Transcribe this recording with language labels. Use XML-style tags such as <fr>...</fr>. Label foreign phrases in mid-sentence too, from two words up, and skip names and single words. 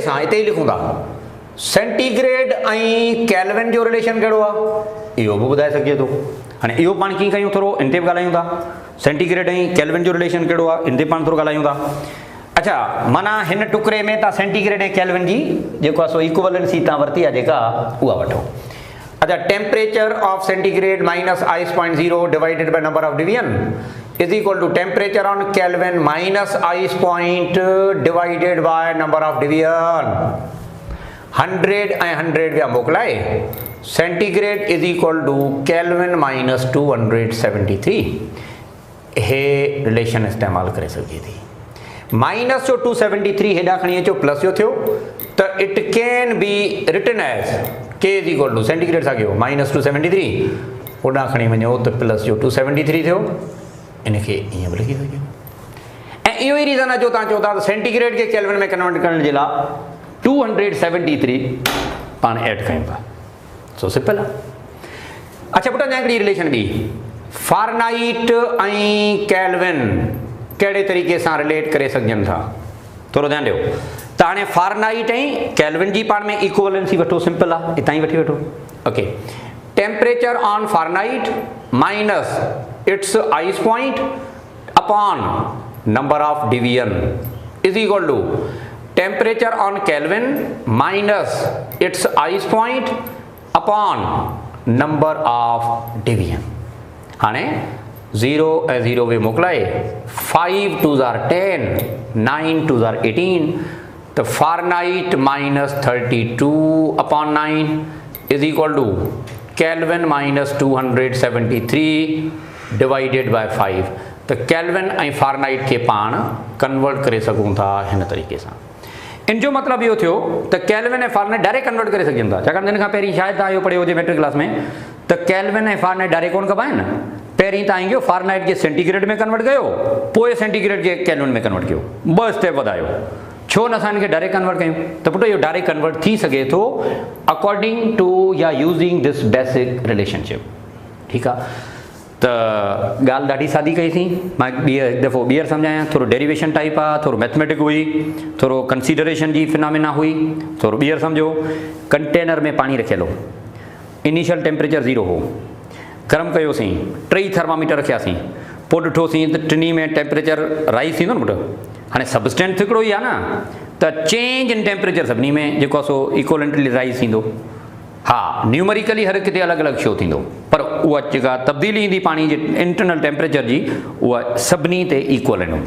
<sd>सां हिते ई लिखूं था सेंटीग्रेड ऐं केल्विन जो रिलेशन कहिड़ो आहे इहो बि ॿुधाए सघिजे थो हाणे इहो पाण कीअं कयूं थोरो इन ते बि ॻाल्हायूं था सेंटीग्रेड ऐं केल्विन जो रिलेशन कहिड़ो आहे इन ते पाण थोरो ॻाल्हायूं था अच्छा माना हिन टुकड़े में तव्हां सेंटीग्रेड ऐं केल्विन जी जेको आहे सो इक्वलेंसी तव्हां वरिती आहे जेका उहा वठो अच्छा</sd> <en>temperature of centigrade minus ice point 0 divided by number of division is equal to temperature on Kelvin minus ice point divided by number of division</en> <sd>100 ऐं 100 ॿिया मोकिलाए</sd> <en>centigrade is equal to Kelvin minus 273</en> <sd>हे रिलेशन इस्तेमाल करे सघे थी माइनस जो 273 हेॾा खणी अचो प्लस जो थियो त</sd> <en>it can be written as K is equal to centigrade</en> <sd>सां कयो माइनस 273 होॾां खणी वञो त प्लस जो 273 थियो इनखे ईअं बि लिखी सघियो ऐं इहो ई रीज़न आहे जो तव्हां चओ था त सेंटीग्रेड खे केल्विन में कन्वर्ट करण जे लाइ 273 पाण ऐड कयूं था सो सिंपल आहे अच्छा पुट अञा हिकिड़ी रिलेशन ॿी फारनाइट ऐं केल्विन कहिड़े तरीक़े सां रिलेट करे सघजनि था थोरो ध्यानु ॾियो त हाणे फारनाइट ऐं केल्विन जी पाण में इक्वलेंसी वठो सिंपल आहे हितां ई वठी वठो</sd> <en>OK temperature on Fahrenheit minus its ice point upon number of division is equal to temperature on Kelvin minus its ice point upon number of division</en> <sd>हाणे 0 ऐं 0 वे मोकिलाए 5 2 ज़ार 10 9 2 ज़ार 18 तो फ़ारेनहाइट</sd> <en>-32/9 is equal to Kelvin -273 divided by 5</en> <sd>तो केल्विन ऐं फ़ारेनहाइट के पाण कन्वर्ट करे सघूं था हिन तरीक़े सां। इन जो मतलब इहो थियो त केल्विन ऐं फ़ारेनहाइट डायरेक्ट कन्वर्ट करे सघनि था, छाकाणि हिन खां पहिरीं शायदि तव्हां इहो पढ़ियो हुजे मैट्रिक क्लास में त केल्विन ऐं फ़ारेनहाइट डायरेक्ट कोन कबा आहिनि। पहिरीं तव्हां इहो फ़ारेनहाइट खे सेंटीग्रेड में कन्वर्ट कयो, पोइ सेंटीग्रेड खे केल्विन में कन्वर्ट कयो, 2 स्टेप वधायो। छो न असां हिनखे डायरेक्ट कन्वर्ट कयूं? त पुटु इहो डायरेक्ट कन्वर्ट थी सघे थो</sd> <en>according to or using this basic relationship.</en> <sd>ठीकु आहे, त ॻाल्हि ॾाढी सादी कईसीं। मां हिकु दफ़ो ॿीहर सम्झायां, थोरो</sd> <en>derivation type</en> <sd>आहे, थोरो मैथमेटिक हुई, थोरो कंसीडरेशन जी फिनोमिना हुई। थोरो ॿीहर सम्झो, कंटेनर में पाणी रखियलु हो, इनिशियल टेम्परेचर 0 हो, गरम कयोसीं, 3 थर्मामीटर रखियासीं, पोइ ॾिठोसीं त टिनी में</sd> <en>temperature rise</en> <sd>थींदो न पुटु। हाणे सबस्टेंस हिकिड़ो ई आहे न, त</sd> <en>change in temperature</en> <sd>सभिनी में जेको आहे सो</sd> <en>equivalently rise</en> <sd>थींदो। हाँ, न्यूमेरिकली हर किथे अलॻि अलॻि शो थींदो, पर उहा जेका तब्दीली ईंदी पाणी जे इंटरनल टेम्परेचर जी, उहा सभिनी ते इक्वलेंट हूंदी।</sd>